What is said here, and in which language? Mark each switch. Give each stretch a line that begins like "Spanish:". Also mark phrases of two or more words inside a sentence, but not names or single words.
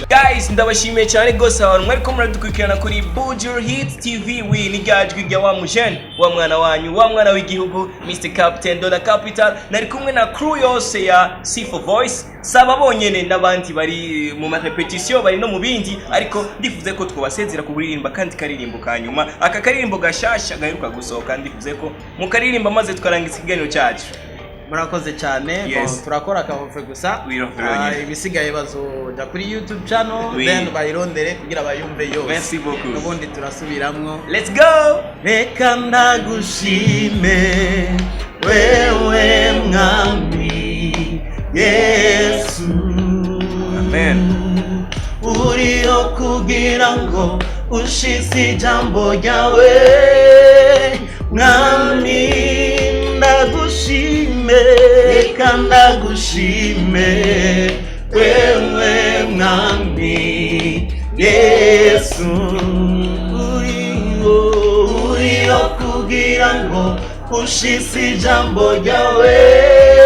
Rundi: Guys ndabashimiye cyane gose abantu mwari ko muradukurikirana kuri Bujur Hits TV ni gajwi rya wa mujene wa mwana wanyu wa mwana w'igihugu Mr Captain Dollar Capital nari kumwe na crew yose ya Sifa Voice saba bonyene n'abandi bari mu repetition bari no mu bindi ariko ndifuze ko twabasezera kuburirimba kandi karirimbo kanyuma aka karirimbo gashasha gaheruka gusohoka ndifuze ko mu karirimbo maze tukarangiza ikiganiro cyacu. Murakoze cyane turakora akahofe gusa ibisigaye bazoja kuri YouTube channel then bayirondere kugira bayumve yose.
French: Merci beaucoup.
Rundi: Ubundi turasubiramwo.
English: Let's go.
Rundi: Reka ndagushime wewe mwami Yesu. Amen. Uriho kugira ngo ushitse ijambo ryawe mwami ndagushime reka ndagushime wewe mwami Yesu uriho kugira ngo ushitse ijambo ryawe